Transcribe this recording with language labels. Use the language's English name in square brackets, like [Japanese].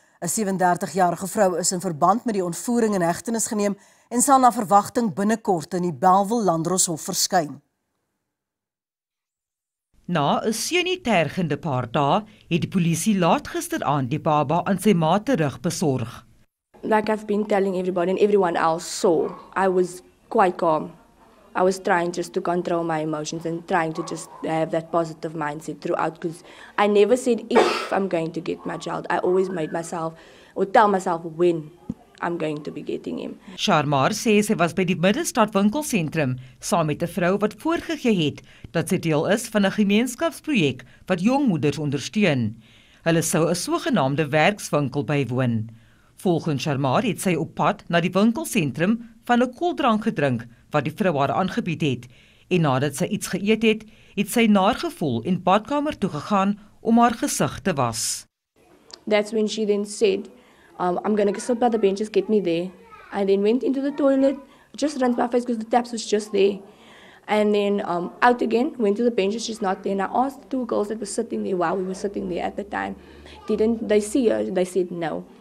[Afrikaans] 'n 37-jarige vrou is in verband met die ontvoering in hegtenis geneem en sal na verwagting binnekort in die Bellville Landdroshof verskyn. Na 'n seunitergende paar dae het die polisie laat gisteraand die baba aan sy ma terug besorg. [English] Like I've been telling everybody and everyone else saw, I was quite calm. I was trying just to control my emotions and trying to just have that positive mindset throughout, because I never said if I'm going to get my child. I always made myself, or tell myself when I'm going to be getting him. [Afrikaans] Sharmar sê sy was by die Middelstad winkelsentrum saam met 'n vrou wat voorgegee het dat sy deel is van 'n gemeenskapsprojek wat jongmoeders ondersteun. Hulle sou 'n sogenaamde werkswinkel bywoon. Volgens Sharmar het sy op pad na die winkelsentrum van 'n koeldrank gedrink wat die vrou haar aangebied het, en nadat sy iets geëet het, het sy naar gevoel en badkamer toe gegaan om haar gesig te was. [English] That's when she then said, I'm going to sit by the benches, get me there. I then went into the toilet, just rinsed my face because the taps was just there. And then out again, went to the benches, she's not there. And I asked the two girls that were sitting there while we were sitting there at the time, didn't they see her? They said no.